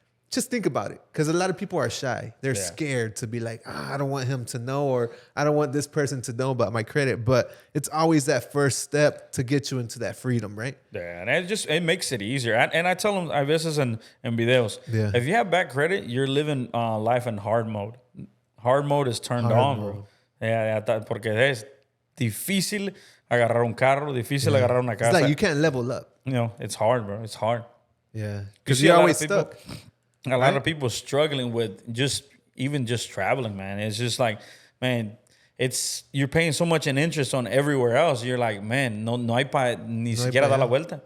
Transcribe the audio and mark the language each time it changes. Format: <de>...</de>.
<en>just think about it, because a lot of people are shy. They're scared to be like, I don't want him to know, or I don't want this person to know about my credit. But it's always that first step to get you into that freedom, right? Yeah, and it makes it easier. And I tell them,</en> <es>a veces en videos,</es> <en>if you have bad credit, you're living life in hard mode. Hard mode is turned on, bro.</en> <es>Porque es difícil agarrar un carro, difícil agarrar una casa.</es> <en>It's like you can't level up. You know, it's hard, bro. It's hard. Yeah, because you're always stuck. A lot of people struggling with just traveling, man. It's just like, man, you're paying so much in interest on everywhere else. You're like, man,</en> <es>no hay ni siquiera dar la vuelta.</es>